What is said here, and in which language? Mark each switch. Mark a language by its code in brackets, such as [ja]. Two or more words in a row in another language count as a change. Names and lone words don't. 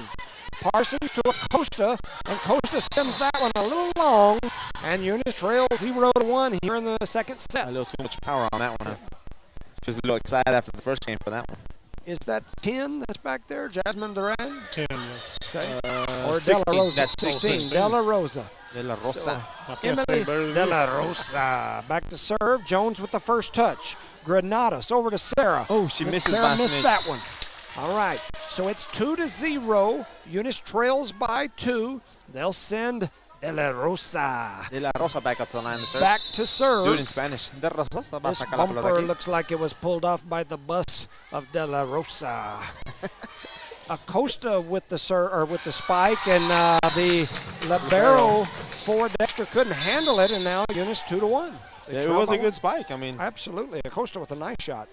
[en] Parsons to Acosta, and Acosta sends that one a little long, and Eunice trails 0-1 here in the second set. A little too much power on that one. She was a little excited after the first game for that one. Is that 10 that's back there? Jasmine Duran? 10. Okay. Or De La Rosa. That's 16. De La Rosa. De La Rosa. Emily De La Rosa. Back to serve. Jones with the first touch. Granadas over to Sarah. Oh, she misses Sarah last missed minute. that one. All right. So it's 2-0. Eunice trails by 2. They'll send De La Rosa. De La Rosa back up to the line to serve. Back to serve. Do it in Spanish. [es] De La Rosa va a [en] This [es] sacar la pelota [en] bumper [es] aquí. [en] looks like it was pulled off by the bus of De La Rosa. Acosta with the spike, and the libero for Dexter couldn't handle it, and now Eunice 2-1. Yeah, it was a good spike. I mean, Absolutely. Acosta with a nice shot.